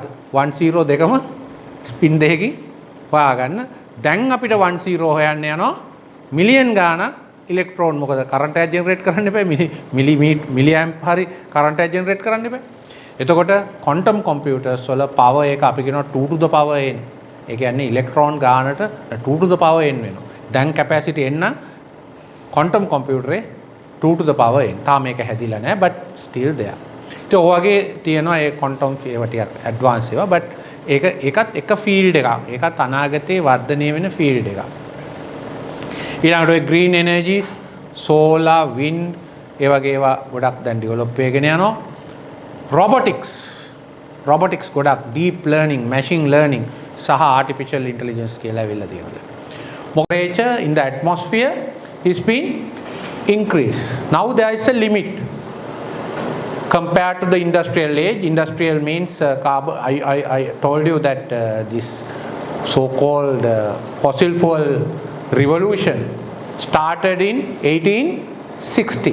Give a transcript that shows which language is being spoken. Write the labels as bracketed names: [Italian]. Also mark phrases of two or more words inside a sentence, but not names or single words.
[Sinhala] 10 දෙකම ස්පින් දෙකකින් හොයාගන්න. දැන් අපිට 10 හොයන්න යනවා මිලියන් ගාණක් ඉලෙක්ට්‍රෝන. මොකද කරන්ට් එක ජෙනරේට් කරන්න එපා. [English] milli amp [Sinhala] හරි කරන්ට් එක ජෙනරේට් කරන්න එපා. එතකොට [English] quantum computers [Sinhala] වල පවර් එක අපි කියනවා [English] 2 to the power n. [Sinhala] ඒ කියන්නේ ඉලෙක්ට්‍රෝන ගානට [English] 2 to the power n [Sinhala] වෙනවා. දැන් කැපැසිටි n [English] quantum computer 2 to the power n. [Sinhala] තාම මේක හැදිලා නැහැ [English] but still there. [Sinhala] ඉතින් ඔය වගේ තියෙනවා ඒ ක්වොන්ටම් ඒවා ටිකක් ඇඩ්වාන්ස් ඒවා but ඒකත් එක ෆීල්ඩ් එකක්. ඒකත් අනාගතේ වර්ධනය වෙන ෆීල්ඩ් එකක්. ඊළඟට ඔය [English] green energies, solar, wind [Sinhala] ඒ වගේ ඒවා ගොඩක් දැන් ඩෙවලොප් වෙගෙන යනවා. robotics ගොඩක් [English] deep learning, machine learning [Sinhala] සහ [English] artificial intelligence [Sinhala] කියලා වෙලා තියෙනවා. [English] Temperature in the atmosphere is been increased. Now there is a limit compared to the industrial age. Industrial means carbon. I told you that this so-called fossil fuel revolution started in 1860.